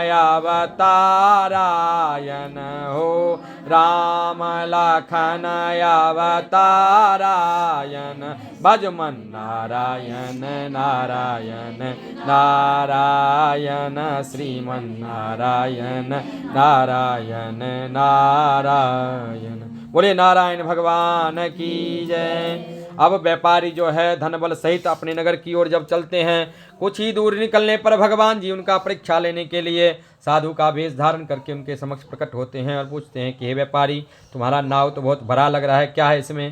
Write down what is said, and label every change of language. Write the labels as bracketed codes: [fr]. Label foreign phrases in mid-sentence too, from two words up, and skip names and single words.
[hi] अवतारायण हो, राम लखन अवतारायण भजमन नारायण नारायण नारायण, श्रीमन नारायण नारायण नारायण। बोले नारायण भगवान की जय। अब व्यापारी जो है धन बल सहित अपने नगर की ओर जब चलते हैं, कुछ ही दूर निकलने पर भगवान जी उनका परीक्षा लेने के लिए साधु का वेश धारण करके उनके समक्ष प्रकट होते हैं और पूछते हैं कि हे व्यापारी, तुम्हारा नाव तो बहुत भरा लग रहा है, क्या है इसमें?